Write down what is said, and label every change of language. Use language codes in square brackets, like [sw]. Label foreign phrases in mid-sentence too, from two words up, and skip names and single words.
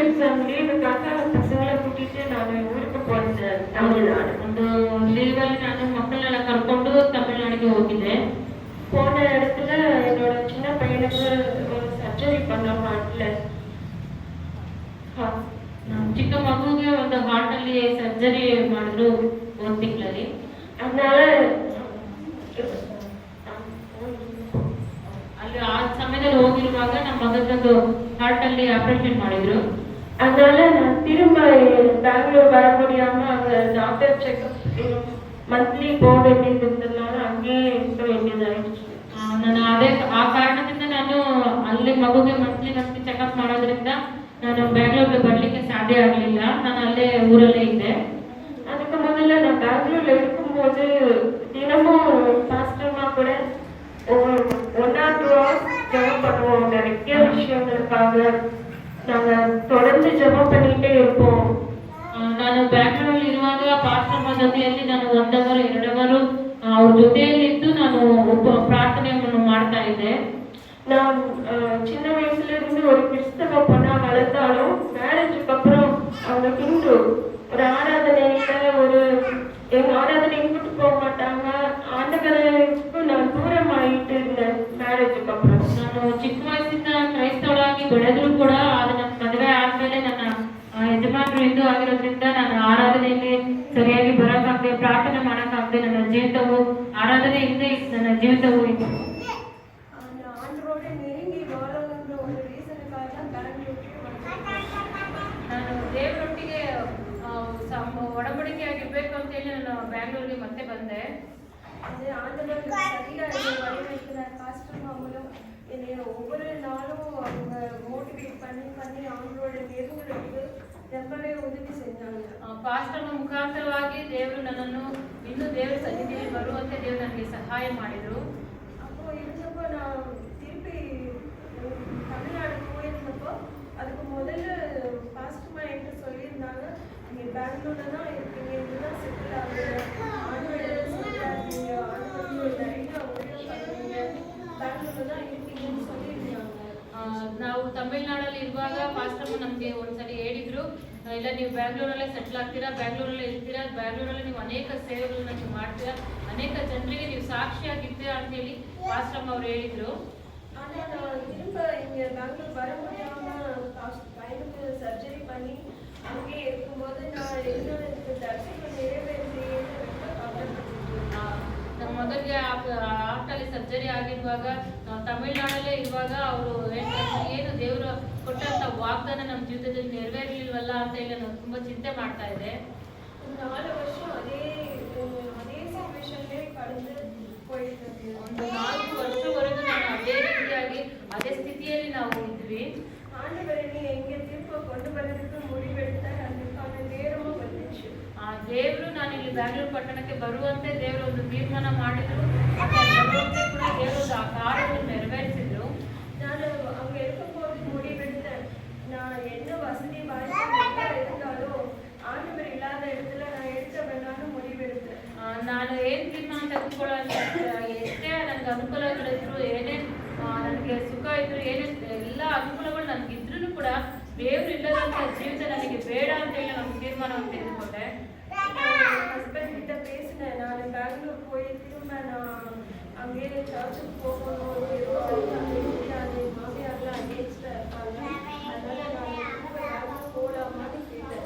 [ta] ಲೀವ್ಗಾಗ ಪಸங்களை கூட்டிட்டு ನಾನು ஊருக்கு போயிருந்தேன் தமிழ்நாடு. [kn] ಒಂದು ಲೀವಲ್ಲಿ ನಾನು ಮಕ್ಕಳನ್ನೆಲ್ಲ ಕರ್ಕೊಂಡು ತಮಿಳ್ನಾಡಿಗೆ ಹೋಗಿದ್ದೆ. [ta] போன இடத்துல என்னோட சின்ன பையனுக்கு ஒரு சர்ஜரி பண்ணோம் ஹார்ட்ல. [kn] ಚಿಕ್ಕ ಮಗುಗೆ ಒಂದು ಹಾರ್ಟ್ ಅಲ್ಲಿ ಸರ್ಜರಿ ಮಾಡಿದ್ರು 1 ತಿಂಗಳಲ್ಲಿ. ಅದனால ಅಲ್ಲಿ ಆ ಸಮಯದಲ್ಲಿ ಹೋಗಿರುವಾಗ ನಮ್ಮ ಮಗನದು ಹಾರ್ಟ್ ಅಲ್ಲಿ ಆಪರೇಷನ್ ಮಾಡಿದ್ರು. [ta] அதனால நான் திரும்ப பெங்களூர் வர முடியாம அங்க டாக்டர் செக்அப் ಮಂತ್ಲಿ போக வேண்டியது இருந்ததுனால அங்கேயே இருக்க வேண்டியதாயிடுச்சு. [kn] ನಾನು ಅದೇ ಆ ಕಾರಣದಿಂದ ನಾನು ಅಲ್ಲಿ ಮಗುಗೆ ಮಂತ್ಲಿ ಚೆಕಪ್ ಮಾಡೋದ್ರಿಂದ ನಾನು ಬೆಂಗಳೂರಿಗೆ ಬರ್ಲಿಕ್ಕೆ ಸಾಧ್ಯ ಆಗಲಿಲ್ಲ. ನಾನು ಅಲ್ಲೇ ಊರಲ್ಲೇ ಇದ್ದೆ. [ta] அதுக்கு முதல்ல நான் பெங்களூர்ல இருக்கும்போது தினமும் பாஸ்டர்மா கூட [en] 1 or 2 hours [ta] ஜெபம் பண்ணுவோம். நிறைய விஷயங்களுக்காக நாங்க தொடர்ந்து ஜெபம் பண்ணிட்டே இருப்போம். [kn] ನಾನು ಬ್ಯಾಂಗ್ಳೂರಲ್ಲಿ ಇರುವಾಗ ಪಾಸ್ಟರ್ ಜೊತೆಯಲ್ಲಿ ನಾನು 1 ಅವರ್ 2 ಅವರ್ ಅವ್ರ ಜೊತೆಯಲ್ಲಿ ಇದ್ದು ನಾನು ಪ್ರಾರ್ಥನೆಯನ್ನು ಮಾಡ್ತಾ ಇದ್ದೆ. [ta] நான் சின்ன வயசுல இருந்து ஒரு கிறிஸ்தவ பொண்ணா வளர்ந்தாலும் மேரேஜுக்கு அப்புறம் அவங்க ஹிந்து ஒரு ஆராதனையில எங்க ஆராதனை கூட்டு போக மாட்டாங்க. ஆண்டவருக்கு நான் தூரம் ஆகிட்டு இருந்தேன் மேரேஜுக்கு அப்புறம். [kn] ನಾನು ಚಿಕ್ಕ ವಯಸ್ಸಿಂದ ಕ್ರೈಸ್ತವಳಾಗಿ ಬೆಳೆದ್ರು ಕೂಡ ಅದು ನನ್ನ ಮದುವೆ ಆದ್ಮೇಲೆ ನನ್ನ ಯಜಮಾನರು ಹಿಂದೂ ಆಗಿರೋದ್ರಿಂದ ನಾನು ಆರಾಧನೆಯಲ್ಲಿ ಸರಿಯಾಗಿ ಬರೋಕ್ಕಾಗದೆ ಪ್ರಾರ್ಥನೆ ಮಾಡೋಕ್ಕಾಗದೆ ನನ್ನ ಜೀವಿತವು ಆರಾಧನೆ ಹಿಂದೆ ನನ್ನ ಜೀವಿತವು ಇತ್ತು. ನಾನು ದೇವರೊಟ್ಟಿಗೆ ಒಡಂಬಡಿಕೆ ಆಗಿರ್ಬೇಕು ಅಂತ ಹೇಳಿ ನಾನು ಬ್ಯಾಂಗ್ಳೂರಿಗೆ ಮತ್ತೆ ಬಂದೆ. [ta] ஒவ்வொரு நாளும் அவங்க மோட்டிவேட் பண்ணி அவங்களோட நெருங்குறதுக்கு ரொம்பவே உதவி செஞ்சாங்க. [kn] ಪಾಸ್ಟರ್ ಮುಖಾಂತರವಾಗಿ ದೇವರು ನನ್ನನ್ನು ಇನ್ನೂ ದೇವರ ಸನ್ನಿಧಿಯಲ್ಲಿ ಬರುವಂತೆ ದೇವರು ನನಗೆ ಸಹಾಯ ಮಾಡಿದರು. [ta] அப்போ இருந்தப்போ நான் திருப்பி தமிழ்நாடு போயிருந்தப்போ அதுக்கு முதல்ல பாஸ்டர்மா என்கிட்ட சொல்லியிருந்தாங்க, நீங்கள் பெங்களூர்ல தான் இருக்கீங்க, இதுதான் செட்டில் ஆகுது, ஆண்கள் செட்டில் ஆகுறீங்க, ஆண்கள் நிறைய உதவி பண்ணுறீங்க, பெங்களூர்ல தான் இருக்கீங்கன்னு சொல்லியிருந்தாங்க. [kn] ನಾವು ತಮಿಳ್ನಾಡಲ್ಲಿ ಇರುವಾಗ ಪಾಸ್ಟರ್ ನಮಗೆ ಒಂದ್ಸರಿ ಹೇಳಿದ್ರು, ಇಲ್ಲ ನೀವು ಬ್ಯಾಂಗ್ಳೂರಲ್ಲೇ ಸೆಟ್ಲ್ ಆಗ್ತೀರಾ, ಬ್ಯಾಂಗ್ಳೂರಲ್ಲೇ ಇರ್ತೀರಾ, ಬ್ಯಾಂಗ್ಳೂರಲ್ಲಿ ನೀವು ಅನೇಕ ಸೇವೆಗಳನ್ನ ನೀವು ಮಾಡ್ತೀರಾ, ಅನೇಕ ಜನರಿಗೆ ನೀವು ಸಾಕ್ಷಿಯಾಗಿರ್ತೀರಾ ಅಂತ ಹೇಳಿ ಪಾಸ್ಟರ್ ಅವರು ಹೇಳಿದ್ರು. [ta] ஆனால் நான் திரும்ப இங்கே பெங்களூர் வர முடியாமல் பையனுக்கு சர்ஜரி பண்ணி அங்கேயே இருக்கும்போது நான் என்னோட தரிசனம் நிறைவேற்றியேன்னு ரொம்ப கவலைப்பட்டிருக்கேன். [kn] ನಮ್ಮ ಮಗನಿಗೆ ಹಾರ್ಟಲ್ಲಿ ಸರ್ಜರಿ ಆಗಿರುವಾಗ ನಾವು ತಮಿಳ್ನಾಡಲ್ಲೇ ಇರುವಾಗ ಅವರು ಏನು ದೇವರು ಕೊಟ್ಟಂತ ವಾಗ್ದಾನ ನಮ್ಮ ಜೀವಿತದಲ್ಲಿ ನೆರವೇರಲಿಲ್ವಲ್ಲ ಅಂತ ಹೇಳಿ ನಾನು ತುಂಬಾ ಚಿಂತೆ ಮಾಡ್ತಾ ಇದ್ದೆ. [ta] 4 வருஷம் அதே ಸಿಚುವೇಶನ್ಲೇ [kn] ಕಳೆದು ಹೋಯಿತು. ಒಂದು 4 ವರ್ಷವರೆಗೂ ನಾನು ಅದೇ ರೀತಿಯಾಗಿ ಅದೇ ಸ್ಥಿತಿಯಲ್ಲಿ ನಾವು ಇದ್ವಿ. [ta] ஆண்டவரை நீ எங்கே திரும்ப கொண்டு வரதுக்கு முடிவெடுத்தால் அதுக்கான நேரமும் வந்துச்சு. [kn] ದೇವರು ನಾನು ಇಲ್ಲಿ ಬ್ಯಾಂಗ್ಳೂರು ಪಟ್ಟಣಕ್ಕೆ ಬರುವಂತೆ ದೇವರು ಒಂದು ತೀರ್ಮಾನ ಮಾಡಿದ್ರು. ಬರುವಂತೆ ಕೂಡ ದೇವರು ಆ ಕಾರ್ಯವನ್ನು ನೆರವೇರಿಸಿದ್ರು. [ta] ನಾನು அங்க இருக்கும்போது முடிவெடுத்தேன், நான் என்ன வசதி வாய்ப்பு இருந்தாலும் ஆண்டவர் இல்லாத இடத்துல நான் எடுக்க வேண்டாம்னு முடிவெடுத்தேன். [kn] ನಾನು ಏನು ತೀರ್ಮಾನ ತೆಗೆದುಕೊಳ್ಳೋದು ಎಷ್ಟೇ ನನಗೆ ಅನುಕೂಲಗಳಿದ್ರು, ಏನೇ ನನಗೆ ಸುಖ ಇದ್ರು, ಏನೇ ಎಲ್ಲ ಅನುಕೂಲಗಳು ನನಗಿದ್ರೂ ಕೂಡ ದೇವರು ಇಲ್ಲದಂತ ಜೀವಿತ ನನಗೆ ಬೇಡ ಅಂತ ಹೇಳಿ ನಾನು ತೀರ್ಮಾನವನ್ನು ತೆಗೆದುಕೊಂಡೆ. [ta] ஹஸ்பண்ட் கிட்ட பேசினேன், நான் பெங்களூர் போய் திரும்ப நான் அங்கே சர்ச்சுக்கு போகணும், மாமியார்லாம் அங்கேஜ்டாக இருப்பாங்க, அதனால நான் போகலாமான்னு கேட்டேன்.